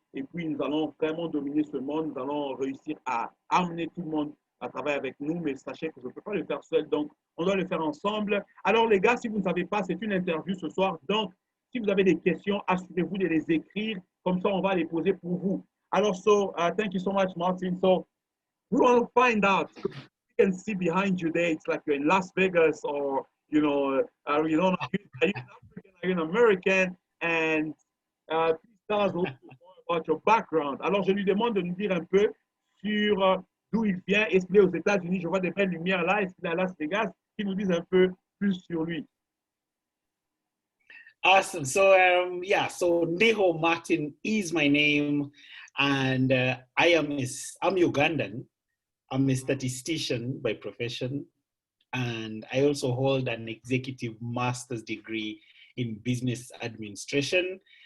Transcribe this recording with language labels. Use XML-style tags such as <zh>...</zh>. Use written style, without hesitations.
<fr>Et puis, nous allons vraiment dominer ce monde. Nous allons réussir à amener tout le monde à travailler avec nous. Mais sachez que je ne peux pas le faire seul. Donc, on doit le faire ensemble. Alors, les gars, si vous ne savez pas, c'est une interview ce soir. Donc, si vous avez des questions, assurez-vous de les écrire. Comme ça, on va les poser pour vous.</fr> <en>Alors, thank you so much, Martin. So, we want to find out. You can see behind you there, it's like you're in Las Vegas, or you know, are you an African, are you an American? And please tell us a little bit more about your background.</en> <fr>Alors, je lui demande de nous dire un peu sur d'où il vient. Est-ce qu'il est aux États-Unis? Je vois des belles lumières là. Est-ce qu'il est à Las Vegas? Qu'il nous dise un peu plus sur lui.</fr> <en>Awesome. So so Ndiho Martin is my name, and I'm Ugandan. I'm a statistician by profession, and I also hold an executive master's degree in business administration.</en>